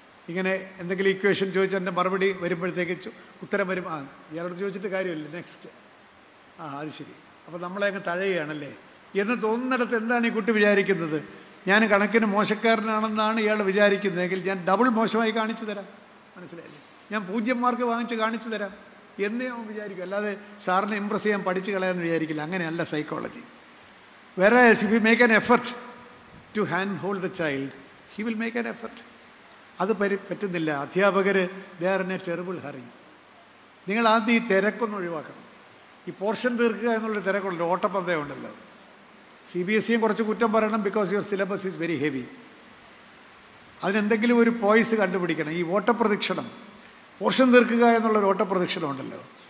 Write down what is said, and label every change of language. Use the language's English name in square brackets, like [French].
[Malayalam] ഇങ്ങനെ എന്തെങ്കിലും ഇക്വേഷൻ ചോദിച്ചാൽ എൻ്റെ മറുപടി വരുമ്പോഴത്തേക്ക് ഉത്തരം വരും, ഇയാളോട് ചോദിച്ചിട്ട് കാര്യമില്ല, നെക്സ്റ്റ്, അത് ശരി, അപ്പോൾ നമ്മളെ അങ്ങ് തഴയുകയാണല്ലേ എന്ന് തോന്നുന്നിടത്ത് എന്താണ് ഈ കുട്ടി വിചാരിക്കുന്നത്? ഞാൻ കണക്കിന് മോശക്കാരനാണെന്നാണ് ഇയാൾ വിചാരിക്കുന്നതെങ്കിൽ ഞാൻ ഡബിൾ മോശമായി കാണിച്ചു തരാം. മനസ്സിലായില്ലേ? ഞാൻ 0 മാർക്ക് വാങ്ങിച്ച് കാണിച്ചു തരാം എന്നേ അവൻ വിചാരിക്കും. അല്ലാതെ സാറിനെ ഇമ്പ്രസ് ചെയ്യാൻ പഠിച്ചു കളയാമെന്ന് വിചാരിക്കില്ല. അങ്ങനെയല്ല psychology. [English] Whereas if you make an effort to handhold the child, he will make an effort. [Malayalam] അത് പറ്റുന്നില്ല. [English] അധ്യാപകർ they are in a terrible hurry. [Malayalam] നിങ്ങൾ ആദ്യം ഈ തിരക്കൊന്ന് ഒഴിവാക്കണം. ഈ പോർഷൻ തീർക്കുക എന്നുള്ളൊരു തിരക്കുണ്ടല്ലോ, ഓട്ടപ്പന്തയം ഉണ്ടല്ലോ. CBSE കുറച്ച് കുറ്റം പറയണം, [English] Because your syllabus is very heavy. [Malayalam] അതിനെന്തെങ്കിലും ഒരു പോയിസ് കണ്ടുപിടിക്കണം. ഈ ഓട്ടപ്രദക്ഷിണം, പോർഷൻ തീർക്കുക എന്നുള്ളൊരു ഓട്ടപ്രദക്ഷിണം ഉണ്ടല്ലോ.